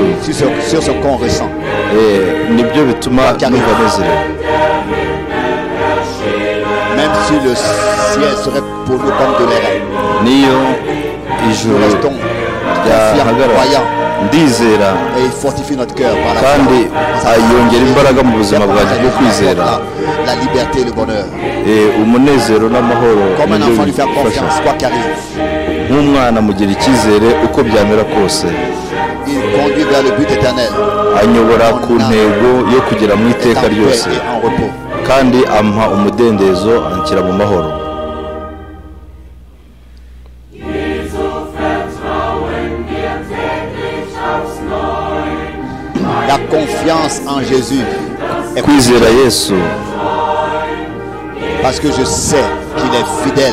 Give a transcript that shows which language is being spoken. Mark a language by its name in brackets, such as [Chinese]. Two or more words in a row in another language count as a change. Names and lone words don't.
[French] sur ce qu'on ressent. [Kinyarwanda] Nibyo bituma numva nezerewe. [French] Même si le ciel serait pour nous comme de l'air. [Kinyarwanda] Niyo ijuru ryahagarara ndizera kandi ayongera imbaraga mu buzima bwanjye bwo kwizera. [French] La liberté et le bonheur. [Kinyarwanda] Umunezero n'amahoro nk'umwana mugira icyizere uko byamera kose. Anyobora ku ntego yo kugera mu iteka ryose kandi ampa umudendezo anshyira mu mahoro. [French] La confiance en Jésus est [Kinyarwanda] kwizera Yesu [French] parce que je sais qu'il est fidèle.